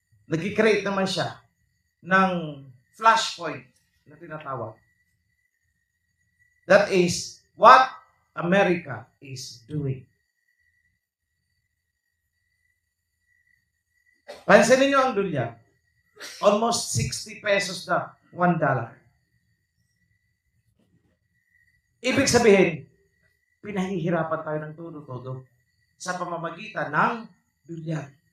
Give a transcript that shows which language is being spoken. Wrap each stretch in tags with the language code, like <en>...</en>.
<tl>Nag-create naman siya ng flashpoint na tinatawag.</tl> <en>That is what America is doing.</en> <tl>Pansinin niyo ang dolyar.</tl> <en>Almost 60 pesos</en> <tl>na $1. Ibig sabihin, pinahihirapan tayo ng todo-todo sa pamamagitan ng dolyar.</tl>